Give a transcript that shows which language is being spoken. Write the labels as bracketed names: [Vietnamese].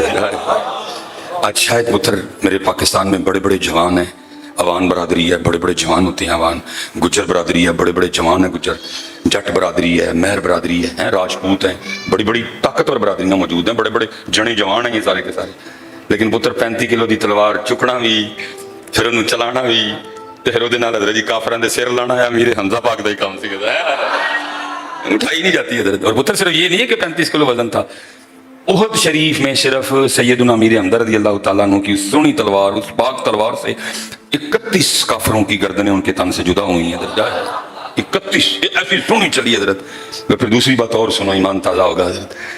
[Urdu] آج شاید پتر میرے پاکستان میں بڑے بڑے جوان ہیں, عوان برادری ہے, بڑے بڑے جوان ہوتے ہیں عوان, گجر برادری ہے, بڑے بڑے جوان ہیں گجر, جٹ برادری ہے, مہر برادری ہے, راجپوت ہیں, بڑی بڑی طاقتور برادریاں موجود ہیں, بڑے بڑے جنے جوان ہیں یہ سارے کے سارے. [Punjabi] لیکن پتر 35 کلو دی تلوار چکنا بھی, پھر انہوں چلانا بھی, پھر وہ حضرت جی کافران دے سر لانا ہے, امیر حمزہ پاک دا ہی کام سی [Urdu] اٹھائی نہیں جاتی حضرت. اور پتر صرف یہ نہیں ہے کہ 35 کلو وزن تھا, احد شریف میں صرف سیدنا امیر حمزہ رضی اللہ تعالیٰ عنہ کی سونی تلوار, اس پاک تلوار سے 31 کافروں کی گردنیں ان کے تن سے جدا ہوئی ہیں. 31 ایسی سونی چلی حضرت. پھر دوسری بات اور سنو, ایمان تازہ ہوگا حضرت.